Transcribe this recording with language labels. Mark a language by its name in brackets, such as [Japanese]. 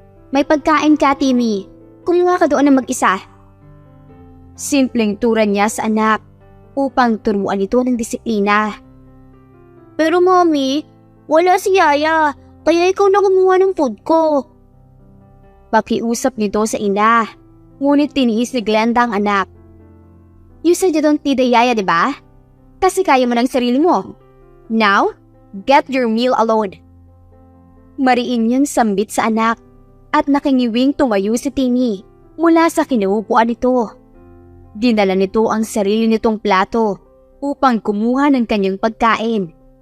[Filipino] "May pagkain ka, Timmy. Kumuha ka doon na mag-isa." Simpleng turan niya sa anak upang turuan ito ng disiplina. "Pero mommy, wala si Yaya, kaya ikaw na kumuha ng food ko." Pakiusap nito sa ina, ngunit tiniis ni Glenda ang anak. [English] "You said you don't need a Yaya, diba? [Filipino] Kasi kaya mo ng sarili mo. [English] Now, get your meal alone." [Filipino] Mariin niyang sambit sa anak at nakingiwing tumayo si Timmy mula sa kinaupuan nito. Dinala nito ang sarili nitong plato upang kumuha ng kanyang pagkain.